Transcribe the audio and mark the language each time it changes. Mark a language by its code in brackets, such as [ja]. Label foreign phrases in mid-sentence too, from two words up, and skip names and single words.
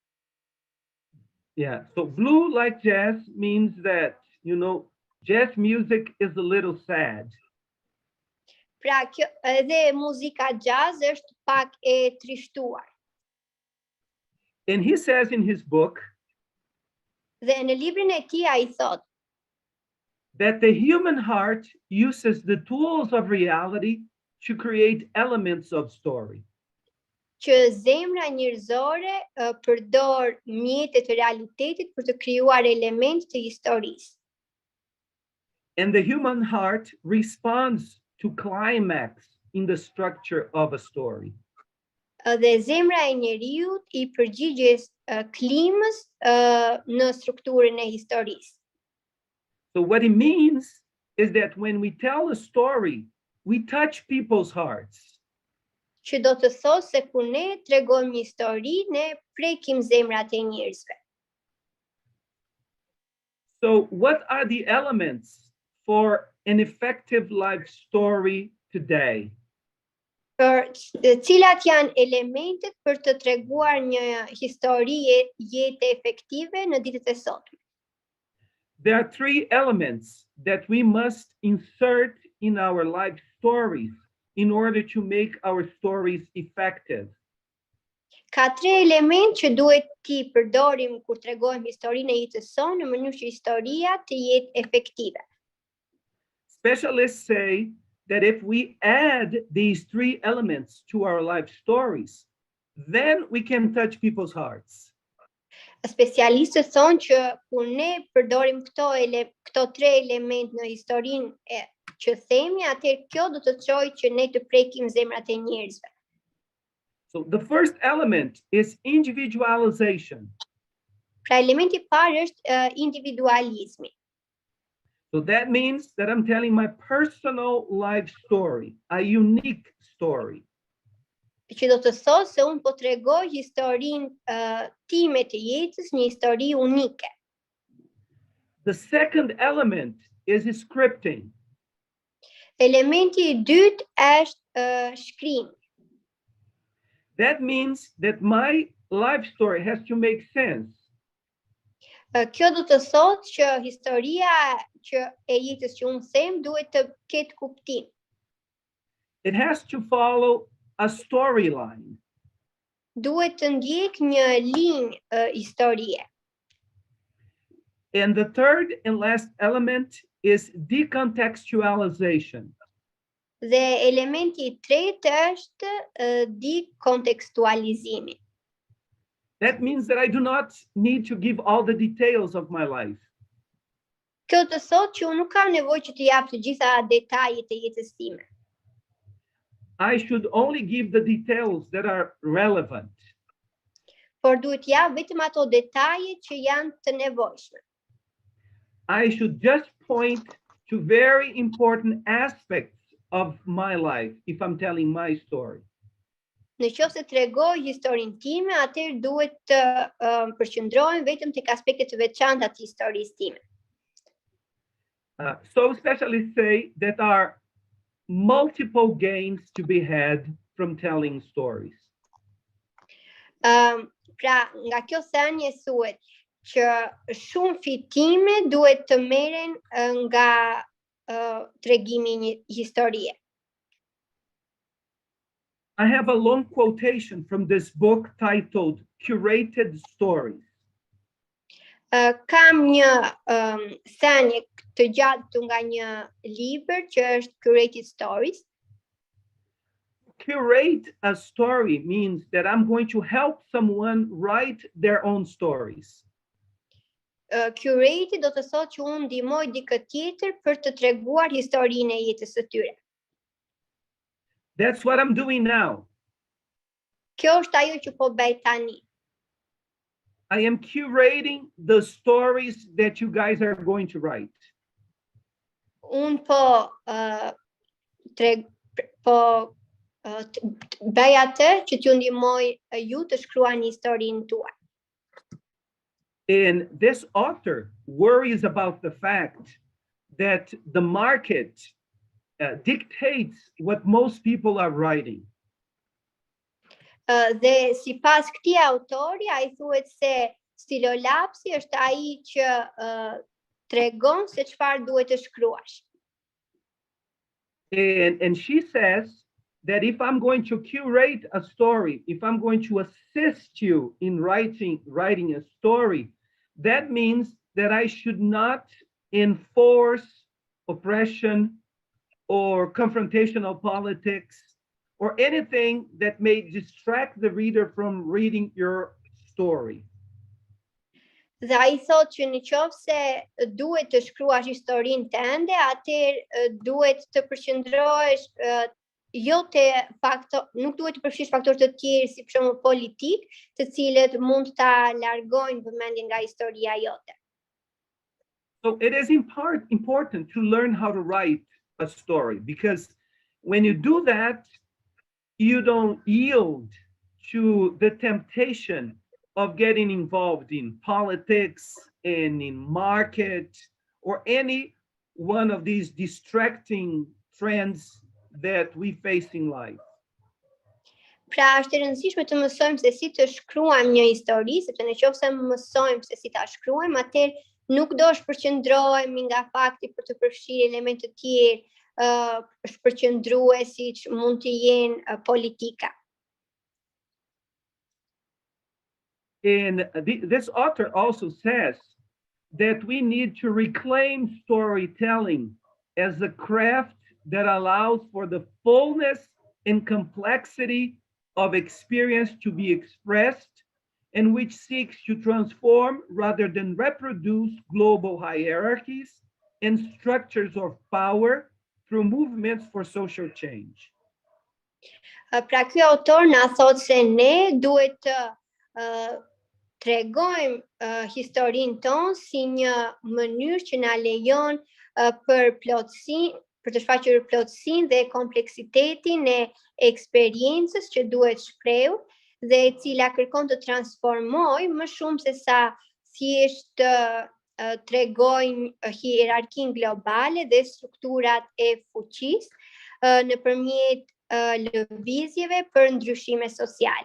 [en] Yeah, so blue like jazz means that, jazz music is a little sad. [sq] Pra, edhe muzika jazz është pak e trishtuar. [en] And he says in his book [sq] Dhe në librin e tij ai thotë [en] that the human heart uses the tools of reality to create elements of story. [sq] që zemra njerëzore përdor mjetet e realitetit për të krijuar elemente të historisë. [en] And the human heart responds to climax in the structure of a story. [sq] Dhe zemra e njeriut I përgjigjes klimës në strukturën e historisë. [en] So what it means is that when we tell a story, we touch people's hearts. [sq] Që do të thotë se kur ne tregojmë një histori, ne prekim zemrat e njerëzve. [en] So what are the elements for an effective life story today? [sq] Për cilat janë elementet për të treguar një histori jete efektive në ditët e sotme? [en] There are three elements that we must insert in our life stories in order to make our stories effective. [sq] Ka tre element që duhet t'i përdorim kur tregojmë historinë e jetës sonë në mënyrë që historia të jetë efektive. [en] Specialists say that if we add these three elements to our life stories, then we can touch people's hearts. [sq] Specialistët thonë që kur ne përdorim këto tre element në historinë që themi, atëherë kjo do të çojë që ne të prekim zemrat e njerëzve. [en] So the first element is individualization. [sq] Pra elementi I parë është individualizmi. [en] So that means that I'm telling my personal life story, a unique story. [sq] Që do të thotë se unë po tregoj historinë time të jetës, një histori unike. [en] The second element is scripting. [sq] Elementi I dytë është shkrimi. [en] That means that my life story has to make sense. [sq] Kjo do të thotë që historia që e jetës që unë them duhet të ketë kuptim. [en] It has to follow a storyline. [sq] Duhet të ndjek një linjë historie. [en] And the third and last element is decontextualization. [sq] Dhe elementi I tretë është dekontekstualizimi. [en] That means that I do not need to give all the details of my life. [sq] Kjo të thotë që unë nuk kam nevojë që të jap të gjitha detajet e jetës time. [en] I should only give the details that are relevant. [sq] Por duhet jap vetëm ato detaje që janë të nevojshme. [en] I should just point to very important aspects of my life if I'm telling my story. [sq] Në qoftë se tregoj historinë time, atëherë duhet të përqendrohem vetëm tek aspektet të veçanta të historisë time. [en] So specialists say that there are multiple gains to be had from telling stories. [sq] Pra, nga kjo thënie thuhet që shumë fitime duhet të merren nga tregimi I një historie. [en] I have a long quotation from this book titled Curated Stories. [sq] Kam një thënie të gjatë nga një libër që është Curated Stories. [en] Curate a story means that I'm going to help someone write their own stories. [sq] Curate do të thotë që unë ndihmoj dikë tjetër për të treguar historinë e jetës së tyre. [en] That's what I'm doing now. [sq] Kjo është ajo që po bëj tani. [en] I am curating the stories that you guys are going to write. [sq] Unë bëj atë që t'ju ndihmoj ju të shkruani historinë tuaj. [en] And this author worries about the fact that the market dictates what most people are writing. [sq] Dhe sipas këtij autori, ai thuhet se stilolapsi është ai që tregon se çfarë duhet të shkruash. [en] And she says that if I'm going to curate a story, if I'm going to assist you in writing a story, that means that I should not enforce oppression or confrontational politics or anything that may distract the reader from reading your story. [sq] Dhe ai thotë që nëse duhet të shkruash historinë tënde, atëherë duhet të përqendrohesh nuk duhet të përfshish faktorë të tjerë si për shembull politik, të cilët mund ta largojnë vëmendjen nga historia jote. [en] So it is important to learn how to write a story, because when you do that, you don't yield to the temptation of getting involved in politics and in market or any one of these distracting trends that we face in life. [sq] Pra është e rëndësishme të mësojmë se si të shkruajmë një histori, sepse nëse mësojmë se si ta shkruajmë, atëherë nuk do shpërqendrohemi nga fakti për të përfshirë elemente të tjerë shpërqendruesi që mund të jenë politika. [en] And this author also says that we need to reclaim storytelling as a craft that allows for the fullness and complexity of experience to be expressed, and which seeks to transform rather than reproduce global hierarchies and structures of power through movements for social change. [sq] Pra ky autor na thot se ne duhet të tregojmë historinë tonë si një mënyrë që na lejon për të shfaqur plotësinë dhe kompleksitetin e eksperiencës që duhet shprehur dhe e cila kërkon të transformojë më shumë se sa thjesht tregojnë hierarkinë globale dhe strukturat e fuqisë nëpërmjet lëvizjeve për ndryshime sociale.